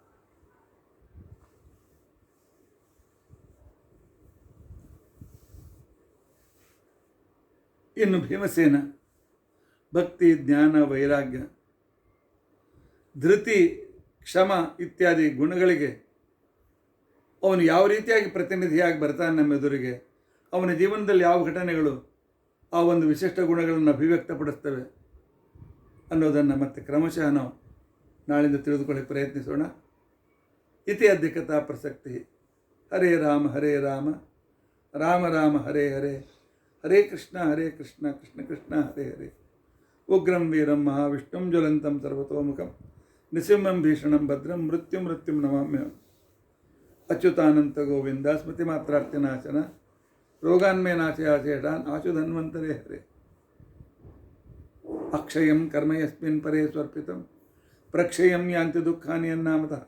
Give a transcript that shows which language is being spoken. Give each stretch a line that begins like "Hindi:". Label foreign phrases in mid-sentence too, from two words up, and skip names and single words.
Kannada: ಇನ್ನು ಭೀಮಸೇನ ಭಕ್ತಿ, ಜ್ಞಾನ, ವೈರಾಗ್ಯ, ಧೃತಿ, ಕ್ಷಮ ಇತ್ಯಾದಿ ಗುಣಗಳಿಗೆ ಅವನು ಯಾವ ರೀತಿಯಾಗಿ ಪ್ರತಿನಿಧಿಯಾಗಿ ಬರ್ತಾನೆ ನಮ್ಮ ಎದುರಿಗೆ, ಅವನ ಜೀವನದಲ್ಲಿ ಯಾವ ಘಟನೆಗಳು ಆ ಒಂದು ವಿಶಿಷ್ಟ ಗುಣಗಳನ್ನು ಅಭಿವ್ಯಕ್ತಪಡಿಸ್ತವೆ ಅನ್ನೋದನ್ನು ಮತ್ತೆ ಕ್ರಮಶಃ ನಾವು ನಾಳಿಂದ ತಿಳಿದುಕೊಳ್ಳಿ ಪ್ರಯತ್ನಿಸೋಣ.
Sanskrit: ಇತಿ ಅಧಿಕತಾ ಪ್ರಸಕ್ತಿ. ಹರೇ ರಾಮ ರಾಮ ರಾಮ ಹರೇ ಹರೇ, ಹರೇ ಕೃಷ್ಣ ಕೃಷ್ಣ ಕೃಷ್ಣ ಹರೇ ಹರೇ. ಉಗ್ರಂ ವೀರಂ ಮಹಾವಿಷ್ಣುಂ ಜ್ವಲಂತಂ ಸರ್ವತೋಮುಖಂ ನಿಸಿಂಹಂ ಭೀಷಣಂ ಭದ್ರಂ ಮೃತ್ಯುಂ ನಮಾಮ್ಯ. ಅಚ್ಯುತಾನಂತ ಗೋವಿಂದ ಸ್ಮೃತಿ ಮಾತ್ರಾರ್ತಿನಾಶನ ರೋಗಾನ್ಮೇ ನಾಶಯಾಶೇಷಾನ್ ಆಶು ಧನ್ವಂತರೇ ಹರೇ. ಅಕ್ಷಯಂ ಕರ್ಮ ಯಸ್ಮಿನ್ ಪರೇ ಸ್ವರ್ಪಿತಂ ಪ್ರಕ್ಷಯಂ ಯಾಂತಿ ದುಃಖಾನಿ ಅನ್ನಾಮತಃ.